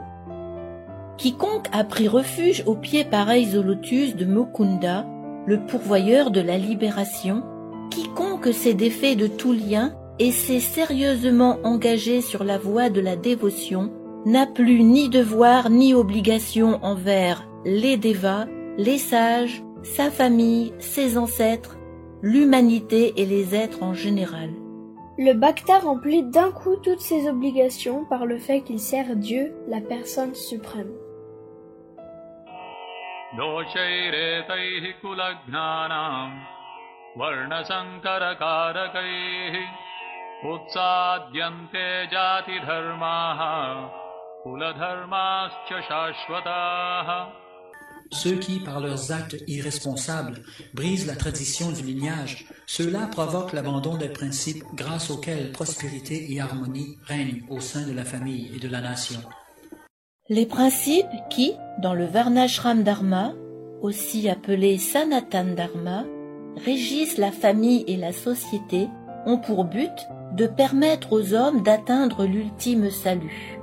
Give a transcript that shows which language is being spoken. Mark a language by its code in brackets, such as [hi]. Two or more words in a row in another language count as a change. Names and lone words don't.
[fr] Quiconque a pris refuge aux pieds pareils au lotus de Mukunda, le pourvoyeur de la libération, quiconque s'est défait de tout lien et s'est sérieusement engagé sur la voie de la dévotion, n'a plus ni devoir ni obligation envers les devas, les sages, sa famille, ses ancêtres, l'humanité et les êtres en général. Le bhakta remplit d'un coup toutes ses obligations par le fait qu'il sert Dieu, la personne suprême. [sa] दोषैरेतैः कुलज्ञानाम् वर्णसङ्करकारकैः उत्साद्यन्ते जातिधर्माः कुलधर्माश्च शाश्वताः. [fr] Ceux qui, par leurs actes irresponsables, brisent la tradition du lignage, ceux-là provoquent l'abandon des principes grâce auxquels prospérité et harmonie règnent au sein de la famille et de la nation. Les principes qui, dans le Varnashram Dharma, aussi appelé Sanatan Dharma, régissent la famille et la société, ont pour but de permettre aux hommes d'atteindre l'ultime salut.